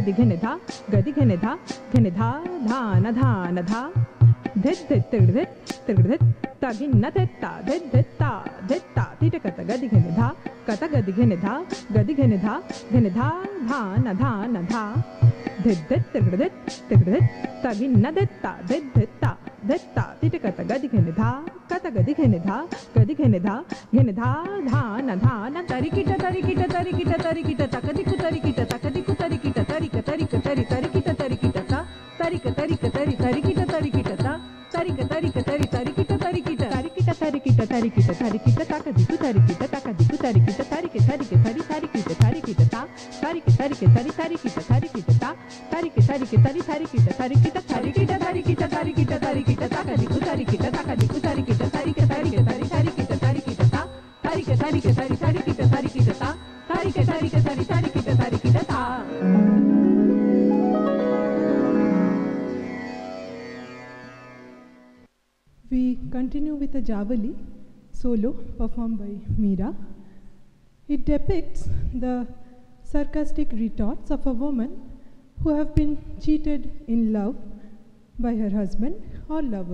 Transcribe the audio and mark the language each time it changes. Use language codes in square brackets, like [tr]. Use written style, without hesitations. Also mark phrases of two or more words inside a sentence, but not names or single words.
[en] धा गदि घनि धा धान धान धा धित् धित् तिर्धित् तिर्धित् तगिन्न धित्ता धित् धित्ता धित्ता तिटकत गदि घनि धा कत गदि घनि धा धान धान धा धित् धित् तिर्धित् तिर्धित् तगिन्न धित्ता धित् धित्ता धित्ता तिटकत गदि घनि धा कत गदि घनि धा धान धान तरिकिट तरिकिट तरिकिट तरिकिट तकदिकु तरिकिट तकदिकु तरिकिट तरिक तरिक तरि तरिकिट तरिकिट ता तरिक तरिक तरि तरिकिट तरिकिट ता तरिक तरिक तरि तरिकिट तरिकिट तरिकिट तरिकिट तरिकिट तरिकिट तकदिकु तरिकिट तकदिकु तरिकिट तरिक तरिक तरि तरिकिट तरिकिट ता तरिक तरिक तरि तरिकिट तरिकिट ता तरिक तरिक तरि तरिकिट तरिकिट तरिकिट तरिकिट तरिकिट तरिकिट तकदिकु तरिकिट तकदिकु तरिकिट तरिक तरिक तरि तरिकिट तरिकिट ता तरिक तरिक तरि तरिकिट तरिकिट ता तरिक तरिक तरि तरिकिट तरिकिट ता We continue with a Javali solo performed by Meera. It depicts the sarcastic retorts of a woman who have been cheated in love by her husband or lover.